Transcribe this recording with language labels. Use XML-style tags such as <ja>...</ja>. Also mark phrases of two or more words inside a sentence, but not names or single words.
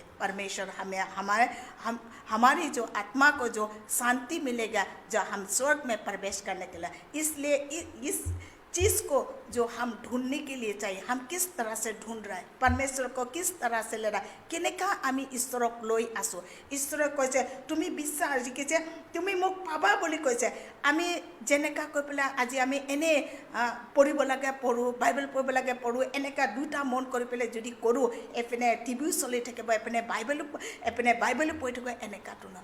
<hi>परमेश्वर हमें हमारी जो आत्मा को जो शांति मिलेगा, जो हम स्वर्ग में प्रवेश करने के लिए। इसलिए इस चीज़ को जो हम ढूंढने के लिए चाहिए, हम किस तरह से ढूंढ रहे हैं, परमेश्वर को किस तरह से ले रहा है।</hi> <as>কেনেকা আমি ঈশ্বৰক লৈ আছো, ঈশ্বৰক কৈছে তুমি বিশ্বাস জিকিছে তুমি মোক পাবা বুলি কৈছে। আমি যেনেকা কৈ পেলাই আজি আমি এনে পঢ়িব লাগে পঢ়োঁ, বাইবেল পঢ়িব লাগে পঢ়োঁ, এনেকা দুটা মন কৰি পেলাই যদি কৰোঁ, এপিনে টিভিও চলি থাকিব, এপিনে বাইবেলো পঢ়ি থাকিব, এনেকাটো নহয়।</as>